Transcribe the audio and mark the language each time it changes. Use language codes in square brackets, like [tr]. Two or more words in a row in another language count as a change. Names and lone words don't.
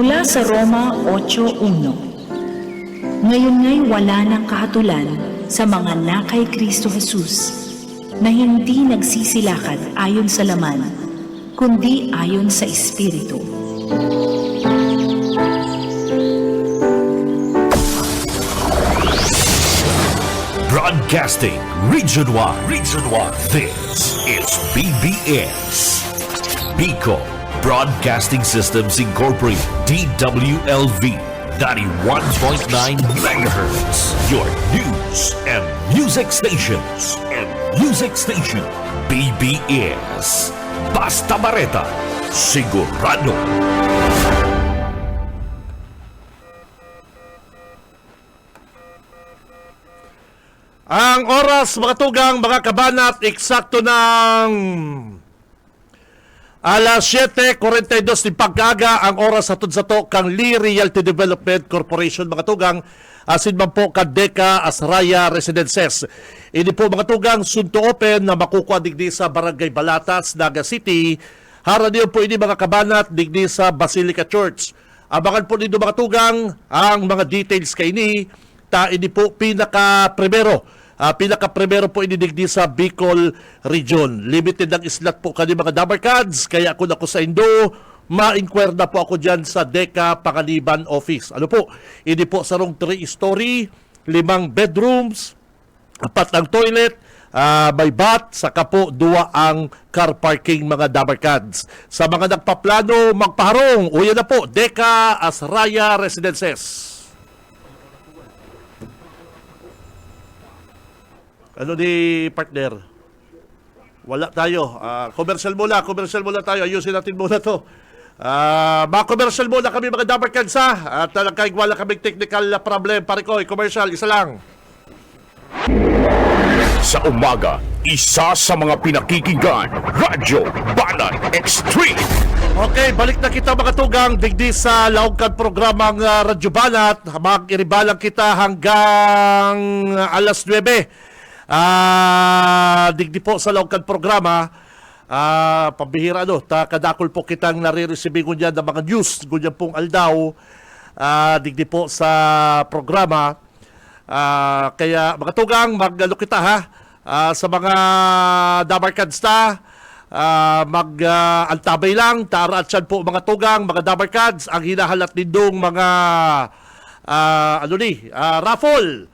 [tl] sa Roma 8:1. Ngayon nga'y wala ng kahatulan sa mga na kay Kristo Jesus, na hindi nagsisilakad ayon sa laman, kundi ayon sa Espiritu. [en] Broadcasting Region 1. This is BBS. Bicol Broadcasting Systems Incorporated. DWLV 91.9 MHz. Your news and music stations. [bik] BBS. Basta Bareta. Sigurado. Ang oras, mga tugang, mga kabanat, eksakto ng alas 7:42 ni pagkaga ang oras hatod sa to kang Lee Realty Development Corporation, mga tugang, asin man po Kadeka Asraya Residences. Ini po, mga tugang, [en] soon to open [bik] na makukuha digdi sa Barangay Balatas, Naga City. Hara niyo po ini, mga kabanat, digdi sa Basilica Church. Abangan po nito, mga tugang, ang mga details kay ini. Ini po pinaka-primero po inidigdi sa Bicol Region. Limited ang slot po kani mga Dabarkads, kaya kung ako sa Indo, ma-inquire na po ako dyan sa Deka Pangaliban Office. Ano po? Ini po sa rong 3-story, 5 bedrooms, 4 ang toilet, may bath, saka po 2 ang [en] car parking, [bik] mga Dabarkads. Sa mga nagpaplano, magpaharong, uyan na po, Deka Asraya Residences. Ano ni partner? [tl] Wala tayo. Commercial muna tayo. Ayusin natin muna to. Mga commercial muna kami, mga Dabarkads, ha? At talagang wala kaming [en] technical problem. [tl] Pare ko, commercial, isa lang. Sa umaga, isa sa mga pinakikinggan, Radyo Banat Extreme. [bik] Okay, balik na kita, mga tugang. Digdi sa laugkan programang Radyo Banat. Mag-iribalang kita hanggang alas 9. Digdi po sa laugkan programa, pambihira kadakol po kitang nare-receive ngunyan ng mga news ngunyan pong aldaw, digdi po sa programa, kaya mga tugang, maglalo kita, ha, sa mga Dabarkads mag-antabay lang, tara at siyan po, mga tugang, mga Dabarkads, ang hinahalat nindong mga raffle.